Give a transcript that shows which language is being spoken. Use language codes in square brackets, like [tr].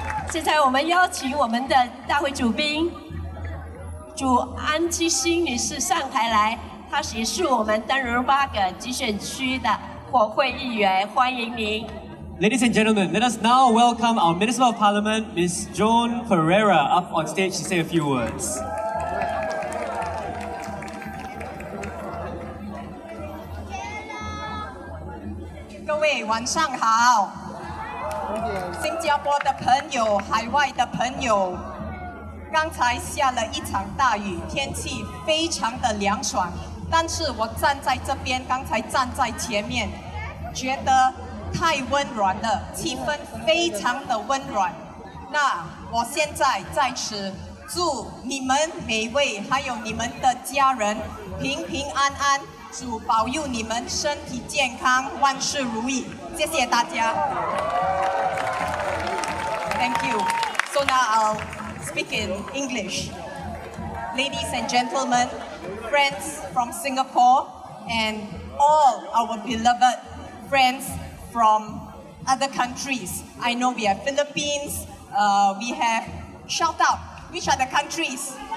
[zh] 现在我们邀请我们的大会主宾主安基欣女士上台来，她也是我们丹如巴葛集选区的国会议员，欢迎您。 [en] Ladies and gentlemen, let us now welcome our Minister of Parliament, Ms. Joan Pereira, up on stage to say a few words. [zh] 各位晚上好，新加坡的朋友，海外的朋友，刚才下了一场大雨，天气非常的凉爽，但是我站在这边，刚才站在前面，觉得太温暖了，气氛非常的温暖。那我现在在此祝你们每位还有你们的家人平平安安。主保佑你们身体健康，万事如意。谢谢大家。 [en] Thank you. So now I'll speak in English. Ladies and gentlemen, friends from Singapore, and all our beloved friends from other countries. I know we have Philippines, we have, shout out, which are the countries?